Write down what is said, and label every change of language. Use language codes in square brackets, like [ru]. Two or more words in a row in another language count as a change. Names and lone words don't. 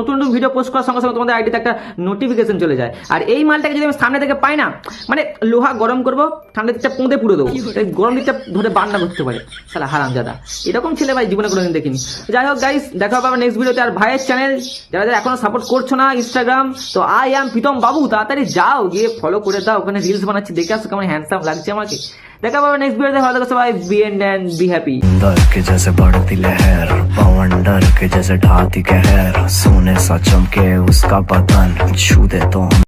[bn] নতুন নতুন ভিডিও পোস্ট করার সঙ্গে সঙ্গে তোমাদের আইডিতে একটা নোটিফিকেশন চলে যায়। আর এই মালটাকে যদি আমি সামনে থেকে পাই না, মানে লোহা গরম করবো, ঠান্ডা দিকটা পুঁতে পুরো দেবো, গরম দিকটা ধরে বান্না করতে পারে, শালা হারামজাদা। এরকম ছেলে ভাই জীবনে কোনোদিন দেখিনি। যাই হোক গাইস, দেখা হবে আবার [en] next video. [bn] আর ভাইয়ের চ্যানেল যারা যারা এখনো সাপোর্ট করছো না ইনস্টাগ্রাম, তো [en] I am [bn] প্রীতম বাবু, তাড়াতাড়ি যাও গিয়ে ফলো করে দাও, ওখানে রিলস বানাচ্ছি, দেখে আসো কেমন হ্যান্ডসাম লাগছে আমাকে। দেখা পাবে [en] next video. [bn] ভালো থাকো সবাই, [en] be and be happy. [hi] डर के जैसे बढ़ती लहर, पवन डर के जैसे ढाती कहर, सोने सा चमके उसका बदन, छू दे तो